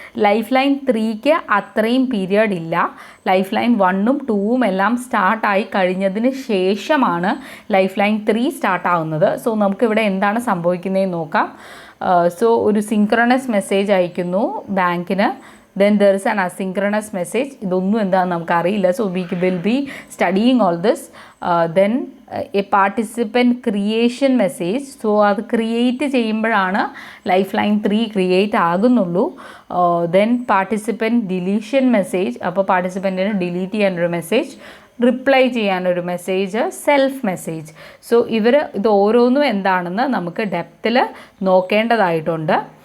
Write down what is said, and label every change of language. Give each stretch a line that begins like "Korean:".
Malayalam: Life line 3ക്ക് അത്രയും period ഇല്ല. Life line 1ഉം 2ഉം എല്ലാം സ്റ്റാർട്ടായി കഴിഞ്ഞതിന് ശേഷമാണ് ലൈഫ് ലൈൻ 3 സ്റ്റാർട്ടാവുന്നത്. സോ നമുക്കിവിടെ എന്താണ് സംഭവിക്കുന്നതെന്ന് നോക്കാം. സോ ഒരു സിങ്ക്രണസ് മെസ്സേജ് അയക്കുന്നു ബാങ്കിന്.
English: then there is an asynchronous message.
Malayalam: ഇതൊന്നും എന്താണെന്ന് നമുക്കറിയില്ല.
English: So we will be studying all this. Then a participant creation message.
Malayalam: So അത് ക്രിയേറ്റ് ചെയ്യുമ്പോഴാണ് life line 3 create ആകുന്നുള്ളൂ.
English: then participant deletion message.
Malayalam: അപ്പോൾ പാർട്ടിസിപ്പൻറ്റിന് ഡിലീറ്റ് ചെയ്യാനൊരു മെസ്സേജ്, റിപ്ലൈ ചെയ്യാനൊരു മെസ്സേജ്, സെൽഫ് മെസ്സേജ്. സോ ഇത് ഓരോന്നും എന്താണെന്ന് നമുക്ക് ഡെപ്തിൽ നോക്കേണ്ടതായിട്ടുണ്ട്.